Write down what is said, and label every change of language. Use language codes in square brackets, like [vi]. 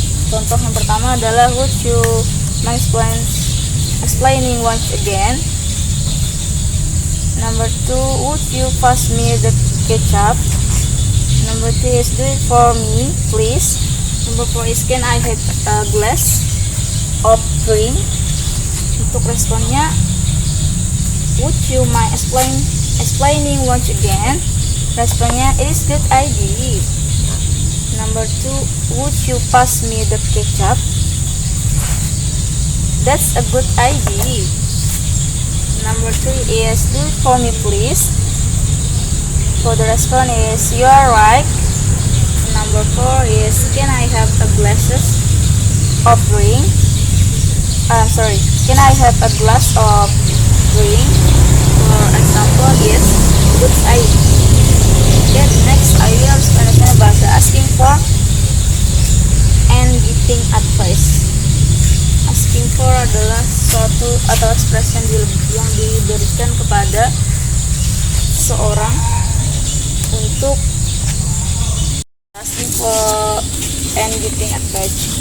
[id] Contoh yang pertama adalah [en] would you mind explaining once again. Number 2, would you pass me the ketchup? Number 3 is do it for me, please. Number 4 is can I have a glass of drink? [id] Untuk responnya, [en] would you mind explaining once again? [id] Responnya, [en] it is good idea. Number 2, would you pass me the ketchup? That's a good idea. Number 3 is do it for me, please. For the response is you are right. Number 4 is can I have a glasses of drink? Can I have a glass of drink? For example, yes, good idea. Okay, next I will explain about the asking for and giving advice. [id] Asking for adalah suatu atau ekspresi yang diberikan kepada seseorang untuk [en] asking for and giving advice.